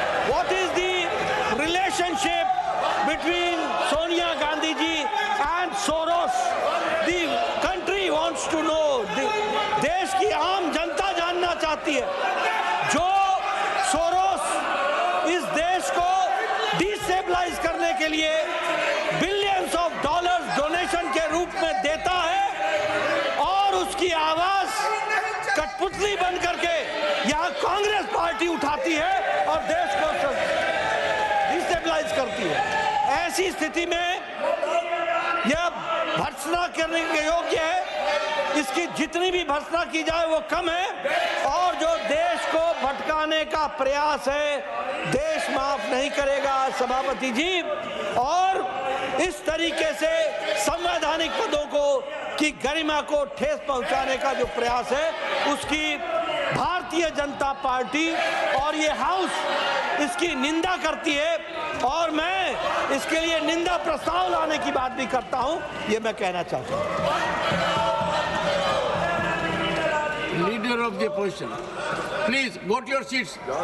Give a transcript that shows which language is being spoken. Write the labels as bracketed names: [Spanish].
[English] What is the relationship between Sonia Gandhi ji and Soros? The country wants to know. [Hindi] देश की आम जनता जानना चाहती है। जो सोरोस इस देश को डिस्टेबलाइज करने के लिए बिलियंस ऑफ डॉलर्स डोनेशन के रूप में देता है और उसकी आवाज कठपुतली बन करके यहाँ कांग्रेस पार्टी उठाती है और देश को डिस्टेबलाइज करती है। ऐसी स्थिति में यह भर्त्सना करने के योग्य है। इसकी जितनी भी भर्त्सना की जाए वो कम है और जो देश को भटकाने का प्रयास है, देश माफ नहीं करेगा सभापति जी। और इस तरीके से संवैधानिक पदों को की गरिमा को ठेस पहुंचाने का जो प्रयास है, उसकी भारतीय जनता पार्टी और ये हाउस इसकी निंदा करती है और मैं इसके लिए निंदा प्रस्ताव लाने की बात भी करता हूं, ये मैं कहना चाहता हूं। [English] Leader of the opposition, please go to your seats.